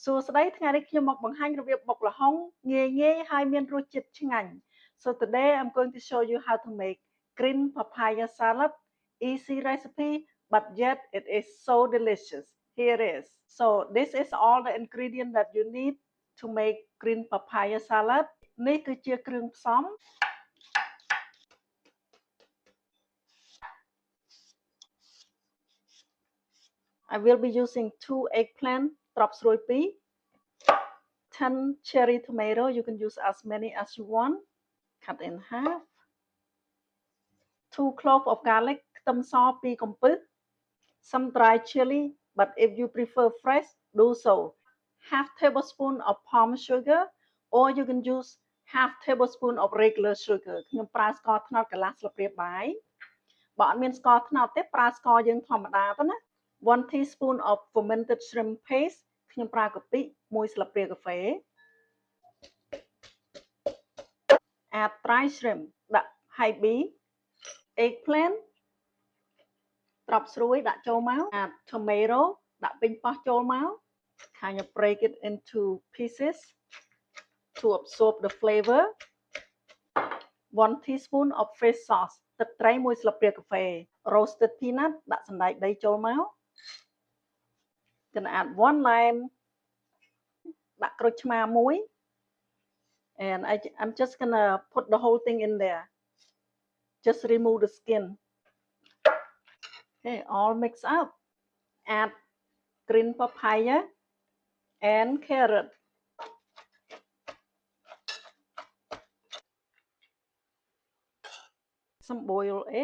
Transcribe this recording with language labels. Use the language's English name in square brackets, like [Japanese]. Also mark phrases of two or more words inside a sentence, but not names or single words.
[Khmer] សួស្តីថ្ងៃនេះខ្ញុំមកបង្ហាញរបៀបបុកល្ហុងងាយៗហើយមានរសជាតិឆ្ងាញ់ [English] So today I'm going to show you how to make green papaya salad. Easy recipe, but yet it is so delicious. Here it is. So this is all the ingredients that you need to make green papaya salad. [Khmer] នេះគឺជាគ្រឿងផ្សំ [English] I will be using 2 eggplant [Khmer] ត្រប់ស្រួយ2 [English] 10 cherry tomato. You can use as many as you want. Cut in half. 2 cloves of garlic [Khmer] ខ្ទឹមស2កំពឹស [English] Some dry chili, but if you prefer fresh, do so. Half tablespoon of palm sugar, or you can use half tablespoon of regular sugar. [Khmer] ខ្ញុំប្រើស្ករត្នោតកន្លះស្លាបព្រាបាយបើអត់មានស្ករត្នោតទេប្រើស្ករយើងធម្មតាទៅណា [English] 1 teaspoon of fermented shrimp paste [Khmer] ខ្ញុំប្រើកាពិ1ស្លាបព្រាកាហ្វេ [English] Add dry shrimp [Khmer] ដាក់ [English] high bee eggplant [Khmer] ត្រប់ស្រួយដាក់ចូលមក [English] Add tomato [Khmer] ដាក់ពេញប៉ោះចូលមក [English] Kind of break it into pieces to absorb the flavor. 1 teaspoon of fish sauce [Khmer] ទឹកត្រី1ស្លាបព្រាកាហ្វេ [English] Roasted peanut [Khmer] ដាក់សណ្តែកដីចូលមក [English] Gonna add 1 lime [Khmer] ដាក់ក្រូចឆ្មាមួយ [English] and I'm just gonna put the whole thing in there. Just remove the skin. Okay, all mix up. Add green papaya and carrot. Some boiled egg.